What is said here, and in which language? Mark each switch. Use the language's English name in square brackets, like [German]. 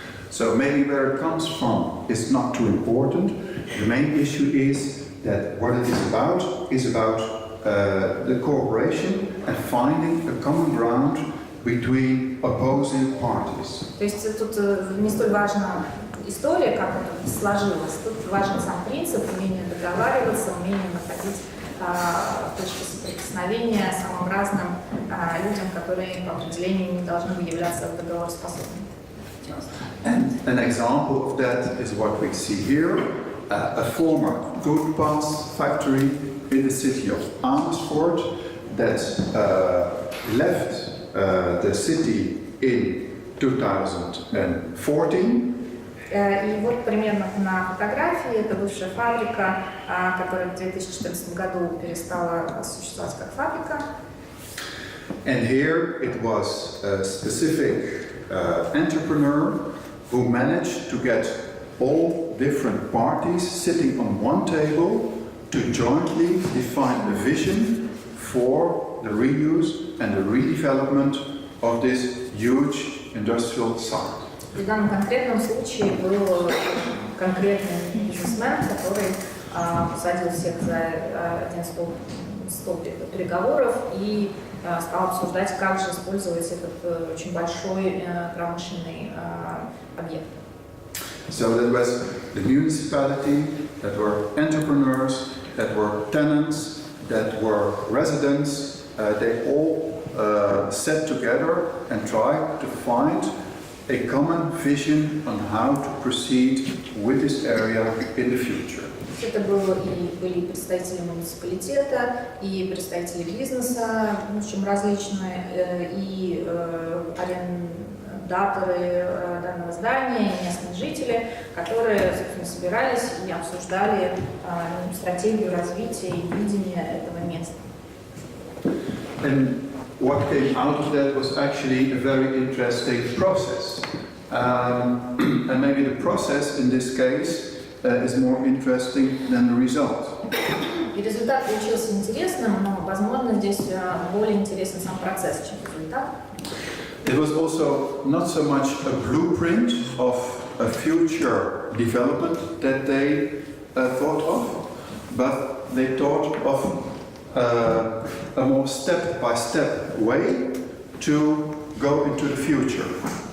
[English] So maybe where it comes from is not too important. The main issue is that what it is about the cooperation and finding a common ground between opposing parties. [Russian] То есть тут не столь важна история, как это сложилось, тут важен сам принцип, умение договариваться, умение находить точки соприкосновения самым разным людям, которые по определению не должны являться договороспособными. [English] And an example of that is what we see here, a former good pass factory in the city of Amersfoort that left the city in 2014. [Russian] И вот примерно на фотографии это бывшая фабрика, которая в 2014 году перестала существовать как фабрика. [English] And here it was a specific entrepreneur who managed to get all different parties sitting on one table to jointly define a vision for the reuse and the redevelopment of this huge industrial site. [Russian] В данном конкретном случае был конкретный бизнесмен, который посадил всех за один стол переговоров и стал обсуждать, как же использовать этот очень большой промышленный объект. [English] So that was the municipality, that were entrepreneurs, that were tenants, that were residents. They all sat together and tried to find a common vision on how to proceed with this area in the future. [Russian] Это были представители муниципалитета, и представители бизнеса, в общем, различные, и арендаторы данного здания, и местные жители, которые, собственно, собирались и обсуждали стратегию развития и видение этого места. [English] And what came out of that was actually a very interesting process. And maybe the process in this case is more interesting than the result. [Russian] И результат получился интересным, но, возможно, здесь более интересен сам процесс, чем результат. [English] It was also not so much a blueprint of a future development that they thought of, but they thought of a more step-by-step way to go into the future.